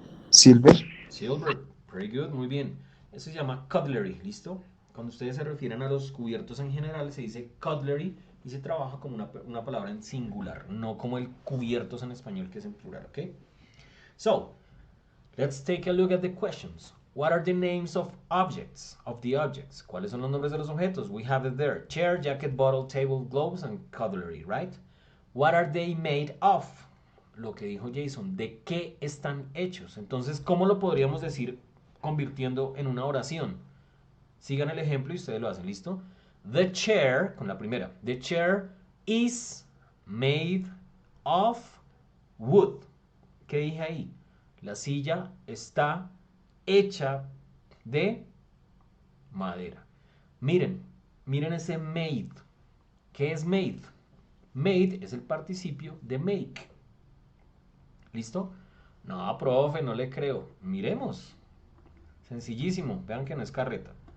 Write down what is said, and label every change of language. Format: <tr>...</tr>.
<en>Silver.</en> <es>Silver,</es> <en>very good,</en> <es>muy bien. Eso se llama cutlery, ¿listo? Cuando ustedes se refieren a los cubiertos en general, se dice cutlery y se trabaja como una palabra en singular, no como el cubiertos en español que es en plural, ¿ok?</es> <en>So, let's take a look at the questions. What are the names of the objects?</en> <es>¿Cuáles son los nombres de los objetos?</es> <en>We have it there. Chair, jacket, bottle, table, gloves, and cutlery, right? What are they made of?</en> <es>Lo que dijo Jason, ¿de qué están hechos? Entonces, ¿cómo lo podríamos decir convirtiendo en una oración? Sigan el ejemplo y ustedes lo hacen, ¿listo?</es> <en>The chair,</en> <es>con la primera,</es> <en>the chair is made of wood.</en> <es>¿Qué dije ahí? La silla está hecha de madera. Miren, miren ese made. ¿Qué es made? Made es el participio de make. ¿Listo? No, profe, no le creo. Miremos. Sencillísimo. Vean que no es carreta.</es>